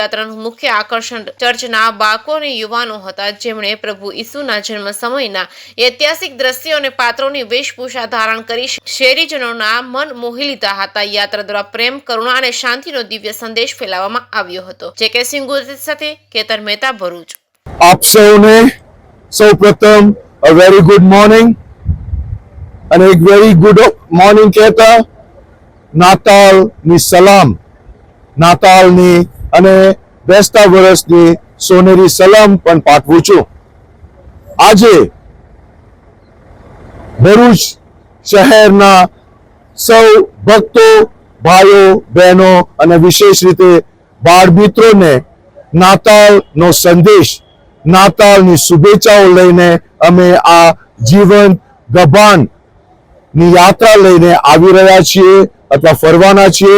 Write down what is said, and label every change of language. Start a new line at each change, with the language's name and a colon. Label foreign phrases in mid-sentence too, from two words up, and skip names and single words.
Gujarati: યાત્રાનું મુખ્ય આકર્ષણ ચર્ચના બાળકો અને યુવાનો હતા, જેમણે પ્રભુ ઈસુના જન્મ સમયના ઐતિહાસિક દ્રશ્યો અને પાત્રોની વેશભૂષા ધારણ કરી શહેરીજનોના મન મોહી લીધા હતા। યાત્રા દ્વારા પ્રેમ, કરુણા અને શાંતિનો દિવ્ય સંદેશ ફેલાવવામાં આવ્યો હતો। જે.કે. સિંઘ સાથે કેતન મહેતા, ભરૂચ। આપ સૌને સૌપ્રથમ
English: a very good morning
Gujarati: અને એક
English: very good morning
Gujarati: કહેતા નાતાલની સલામ, નાતાલની અને બેસતા વર્ષની સોનેરી સલામ પણ પાઠવું છું। આજે ભરૂચ શહેરના સૌ ભક્તો, ભાઈઓ, બહેનો અને વિશેષ રીતે બાળ મિત્રોને નાતાલનો સંદેશ, નાતાલની શુભેચ્છાઓ લઈને અમે આ જીવન ગબાનની યાત્રા લઈને આવી રહ્યા છીએ અથવા ફરવાના છીએ।